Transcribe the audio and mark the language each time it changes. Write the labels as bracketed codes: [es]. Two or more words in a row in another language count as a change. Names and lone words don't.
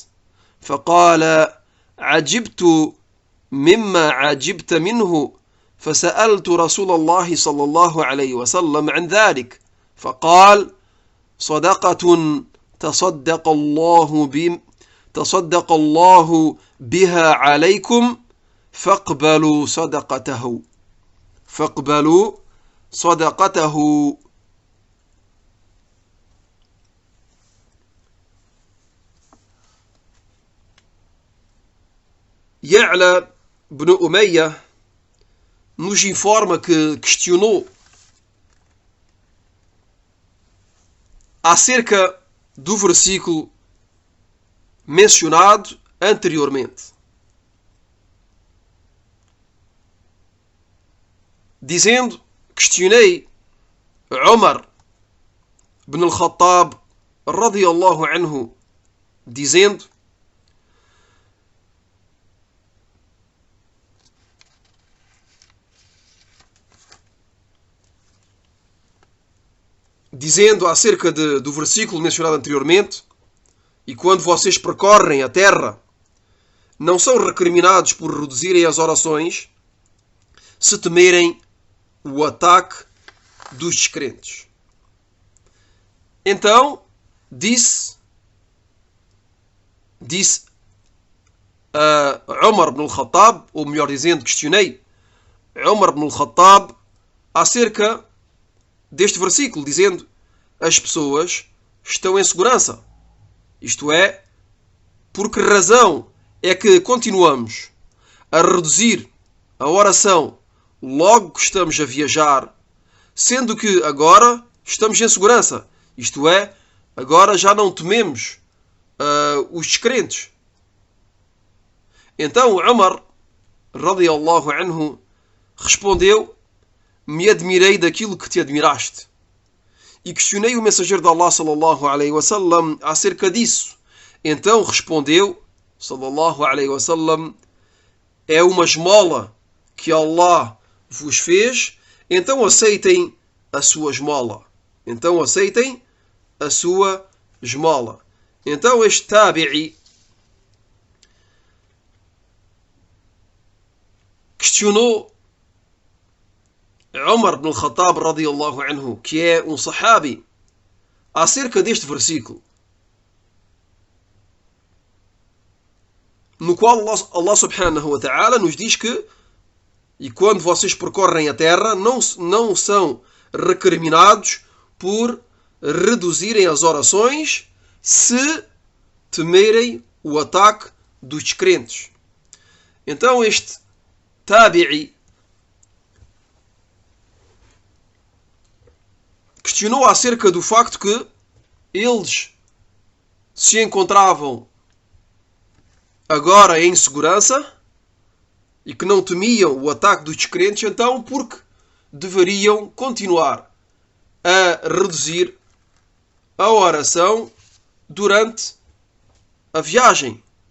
[ar] فقال: عجبت مما عجبت منه، فسألت رسول الله صلى الله عليه وسلم عن ذلك، فقال: صدقة تصدق الله بها عليكم فاقبلوا صدقته. [pt] Ya'la ibn Umayyah nos informa que questionou acerca do versículo mencionado anteriormente, dizendo: questionei Umar ibn al-Khattab [ar] رضي الله عنه, [pt] dizendo: acerca do versículo mencionado anteriormente: e quando vocês percorrem a terra, não são recriminados por reduzirem as orações se temerem o ataque dos descrentes. Então, disse a Umar ibn al-Khattab, ou melhor dizendo, questionei Umar ibn al-Khattab acerca deste versículo, dizendo: as pessoas estão em segurança. Isto é, por que razão é que continuamos a reduzir a oração logo que estamos a viajar, sendo que agora estamos em segurança? Isto é, agora já não tememos os descrentes. Então Umar [ar] رضي الله عنه [pt] respondeu: me admirei daquilo que te admiraste. E questionei o mensageiro de Allah [ar] صلى الله عليه وسلم [pt] acerca disso. Então respondeu [ar] صلى الله عليه وسلم: [pt] é uma esmola que Allah vos fez, então aceitem a sua esmola. Então este tabi'i questionou Umar ibn al-Khattab [ar] رضي الله عنه, [pt] que é um sahabi, acerca deste versículo, no qual [ar] الله سبحانه وتعالى [pt] nos diz que e quando vocês percorrem a terra, não são recriminados por reduzirem as orações se temerem o ataque dos descrentes. Então este tabi'i questionou acerca do facto que eles se encontravam agora em segurança e que não temiam o ataque dos descrentes, então porque deveriam continuar a reduzir a oração durante a viagem.